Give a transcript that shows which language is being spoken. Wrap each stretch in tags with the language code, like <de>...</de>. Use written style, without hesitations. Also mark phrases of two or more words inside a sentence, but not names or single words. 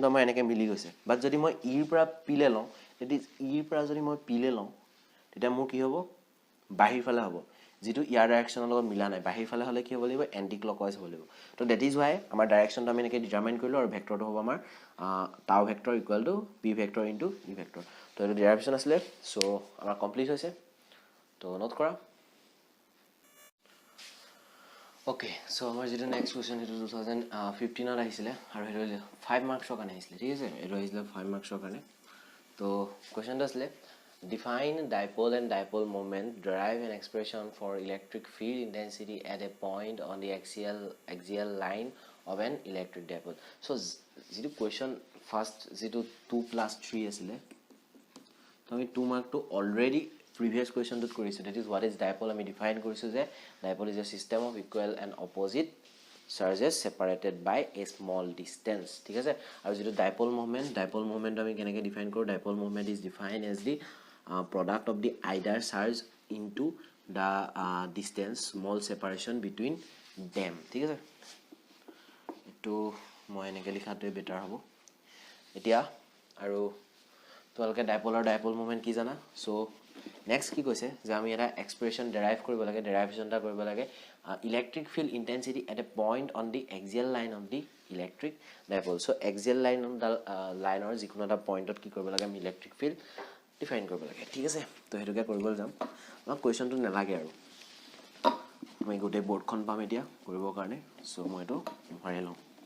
<as>আমাৰ এনেকে মিলি গৈছে বাট যদি মই ইৰ পৰা পিলে লওঁ যদি ইৰ পৰা যদি মই পিলে লওঁ তেতিয়া মোৰ কি হ'ব বাহিৰ ফালে হ'ব যেটো ইয়াৰ ডাইৰেকশনৰ লগত মিলা নাই বাহিৰ ফালে হলে কি হ'ব লাগিব</as> <en>anti clockwise</en> <as>হ'ব লাগিব তো</as> <en>that is why</en> <as>আমাৰ ডাইৰেকশনটো আমি এনেকে ডিটাৰমাইন কৰিলো আৰু ভেক্টৰটো হ'ব আমাৰ</as> <en>tau vector equal to p vector into e vector</en> <as>তো এটো ডেৰিভেশ্যন আছিলে সো আমাৰ কমপ্লিট হৈছে তো নোট কৰা</as> <en>okay so</en> <as>আমাৰ যেটো</as> <en>next question</en> <as>হেতু 2015 ত আহিছিলে আৰু হেতু 5 মাৰ্কছৰ কাৰণে আহিছিলে ঠিক আছে এটো আহিছিলে 5 মাৰ্কছৰ কাৰণে তো কোৱেশ্চনটো আছিলে</as> <en>define dipole and dipole moment derive an expression for electric field intensity at a point on the axial line of an electric dipole so</en> <as>যেটো কোৱেশ্চন ফাৰ্স্ট যেটো 2+3 আছিলে তো আমি 2 মাৰ্ক টো অলৰেডি</as> <en>previous question dot</en> <as>কৰিছো</as> <en>that is what is dipole</en> <as>আমি define কৰিছো যে</as> <en>dipole is a system of equal and opposite charges separated by a small distance</en> <as>ঠিক আছে আৰু যেটো</as> <en>dipole moment</en> <as>আমি কেনেকে define কৰো</as> <en>dipole moment is defined as the product of the either charge into the distance small separation</en> <as>between them ঠিক আছে এটো মই এনেকে লিখাটো বেটাৰ হ'ব এতিয়া আৰু তোমালোকে</as> <en>dipole moment</en> <as>কি জানা</as> <en>so next</en> <as>কি কৈছে যে আমি এটা</as> <en>expression derive</en> <as>কৰিব লাগে ডেৰাইভেশ্যনটা কৰিব লাগে</as> <en>electric field intensity at a point on the axial line of the electric dipole</en> <as>সো</as> <en>axial line on the line</en> <as>যিকোনো এটা পইণ্টত কি কৰিব লাগে আমি</as> <en>electric field define</en> <as>কৰিব লাগে ঠিক আছে তো হেতুকে কৰিবলৈ যাম আমাক কোৱেশ্চনটো নালাগে আৰু আমি গোটেই বৰ্ডখন পাম এতিয়া কৰিবৰ কাৰণে সো মই এটো ভৰাই লম</as>